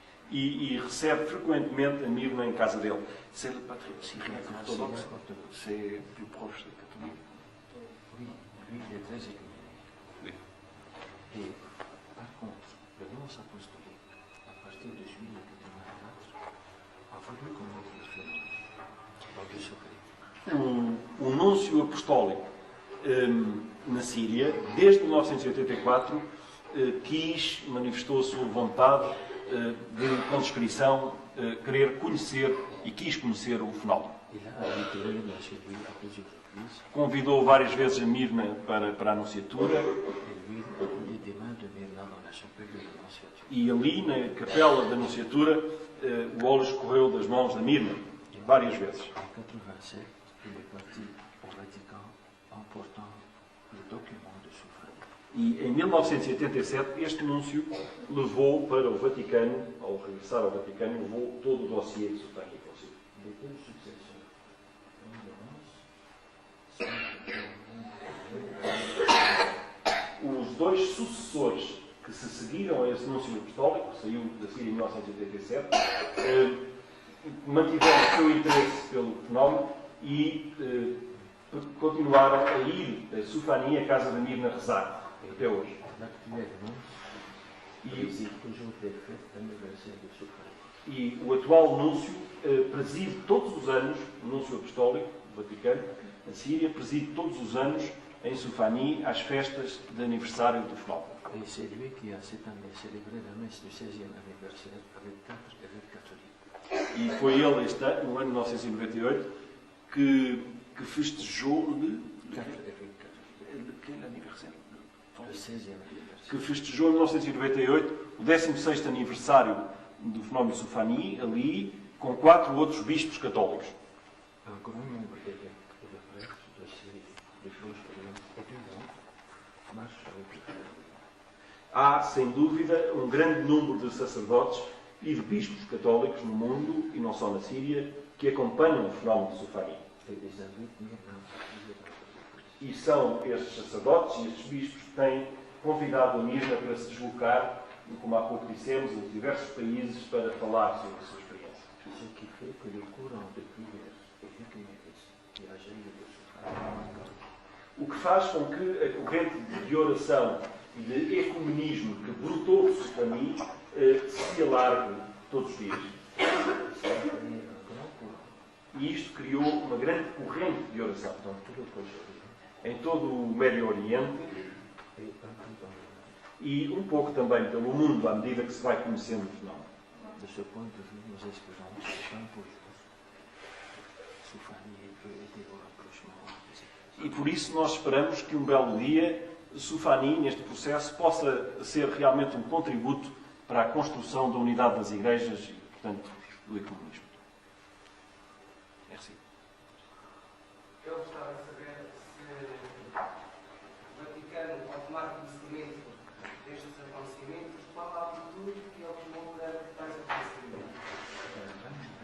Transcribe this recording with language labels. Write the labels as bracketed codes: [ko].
[pt] E recebe frequentemente a Mirna em casa dele. [fr] C'est le patriarche syrien orthodoxe, c'est plus proche des catholiques. Oui, lui, il est très écuménique. Oui. Et par contre, le nonce apostolique, à partir de juillet 1984, a voulu connaître le phénomène dans le secret. [pt] O núncio apostólico, na Síria, desde 1984, manifestou a sua vontade de conscrição, querer conhecer e quis conhecer o fenómeno. [fr] Il a invité Mirna chez lui à plusieurs reprises [pt] Convidou várias vezes a Mirna para a Anunciatura [fr] et lui a coulé des mains de Mirna dans la chapelle de l'Annonciature. [pt] e ali, na capela da Anunciatura, o óleo escorreu das mãos da Mirna, várias vezes. [fr] En 87, il est parti au Vatican en portant le document de Soufani. [pt] E em 1987, este núncio levou para o Vaticano, ao regressar ao Vaticano, levou todo o dossiê de Soufani consigo. [fr] Les deux successeurs, [pt] Os dois sucessores que se seguiram a esse núncio apostólico, que saiu da Síria em 1987, mantiveram o seu interesse pelo fenómeno e continuaram a ir a Soufani, a casa da Mirna, rezar, até hoje. [fr] l'actuel nonce préside toujours les fêtes d'anniversaire de Soufani. [pt] E o atual núncio preside todos os anos, o núncio apostólico do Vaticano, na Síria, preside todos os anos em Soufani as festas de aniversário do fenómeno. [fr] Et c'est lui qui a cette année célébré la messe du 16e anniversaire avec 4 évêques catholiques. [pt] E foi ele, este ano, no ano de 1998, que festejou de [fr] 4 évêques catholiques. [pt] que aniversário? [fr] Le 16e anniversaire. [pt] Que festejou em 1998 o 16º aniversário do fenómeno Soufani, ali, com 4 outros bispos católicos. [fr] Un grand nombre d'évêques et de prêtres de Syrie, du Proche-Orient et du monde marchent avec le frère. [pt] Há, sem dúvida, um grande número de sacerdotes e de bispos católicos no mundo, e não só na Síria, que acompanham o fenómeno de Soufani. [fr] Et des invités Mirna à prier dans leur église. [pt] E são estes sacerdotes e estes bispos que têm convidado a Mirna para se deslocar, como há pouco dissemos, em diversos países para falar sobre a sua experiência. [fr] Ce qui fait que le courant de prière et d'écuménisme qui a jailli de Soufani [pt] O que faz com que a corrente de oração e de ecumenismo que brotou de Soufani se alargue todos os dias. [fr] c'est un grand courant [pt] E isto criou uma grande corrente de oração [fr] dans tout le Proche-Orient [pt] em todo o Médio Oriente [fr] et un peu dans le monde. [pt] e um pouco também pelo mundo, à medida que se vai conhecendo o fenómeno. [fr] De ce point de vue, nous espérons que un beau jour, Soufani peut aider au rapprochement des églises. [pt] E por isso nós esperamos que um belo dia Soufani, neste processo, possa ser realmente um contributo para a construção da unidade das igrejas e, portanto, do ecumenismo. [fr] Merci. [pt] Eu gostava de saber se o Vaticano, ao tomar conhecimento destes acontecimentos, qual a atitude que ele tomou perante tais acontecimentos.